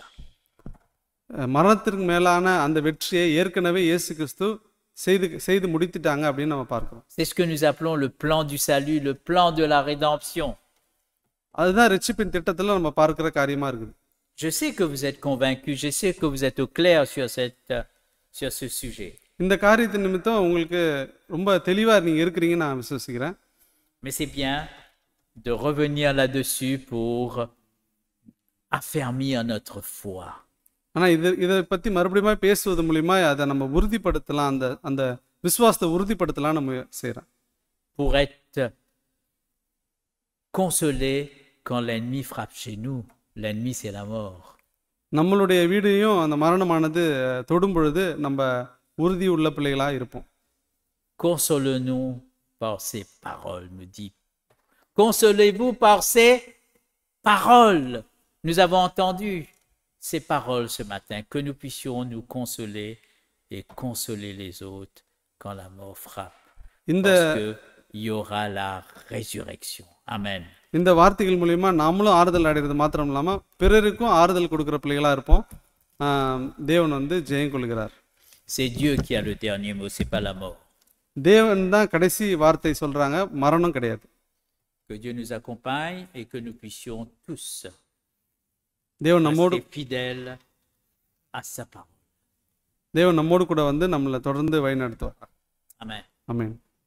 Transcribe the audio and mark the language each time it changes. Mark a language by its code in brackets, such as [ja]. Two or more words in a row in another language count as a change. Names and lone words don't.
[ta] மரணத்திற்கு மேலான அந்த வெற்றியை ஏற்கனவே இயேசு கிறிஸ்து செய்து முடித்துட்டாங்க அப்படின்னு நம்ம பார்க்கிறோம். [fr] C'est ce que nous appelons le plan du salut, le plan de la rédemption. [ta] அதுதான் ரட்சிப்பின் திட்டத்துல நம்ம பார்க்கிற காரியமா இருக்குது. [fr] Je sais que vous êtes convaincus, je sais que vous êtes au clair sur ce sujet. [ta] இந்த காரியத்தின் நிமித்தம் உங்களுக்கு ரொம்ப தெளிவா நீங்க இருக்கிறீங்கன்னு நான் விசுவாசிக்கிறேன். [fr] Mais c'est bien de revenir là-dessus pour affermir notre foi. [ta] ஆனா இதை பத்தி மறுபடியும் பேசுவது மூலமா அதை நம்ம உறுதிப்படுத்தலாம், அந்த விசுவாசத்தை உறுதிப்படுத்தலாம் நம்ம செய்யறோம். [fr] Pour être consolé quand l'ennemi frappe chez nous. L'ennemi c'est la mort. [ta] நம்மளுடைய வீடையும் அந்த மரணமானது தொடும் பொழுது நம்ம உறுதி உள்ள பிள்ளைகளா இருப்போம். [fr] Consolez-nous par ces paroles, me dit. Consolez-vous par ces paroles. Nous avons entendu ces paroles ce matin, que nous puissions nous consoler et consoler les autres quand la mort frappe. Parce qu'il y aura la résurrection. Amen. [ta] இந்த வார்த்தைகள் மூலமா நாமளும் ஆறுதல் அடைகிறது மாத்திரம் இல்லாம பிறருக்கும் ஆறுதல் கொடுக்கிற பிள்ளைகளா இருப்போம். தேவன் ஜெயம் கொள்கிறார். [fr] C'est Dieu qui a le dernier mot, c'est pas la mort. [ta] தேவன் தான் கடைசி வார்த்தை சொல்றாங்க, மரணம் கிடையாது. [fr] Que Dieu nous accompagne et que nous puissions tous rester fidèles à sa parole. [ta] தேவன் நம்மோடு கூட நம்மளை தொடர்ந்து வழி நடத்துவார். Amen. ஆமென்.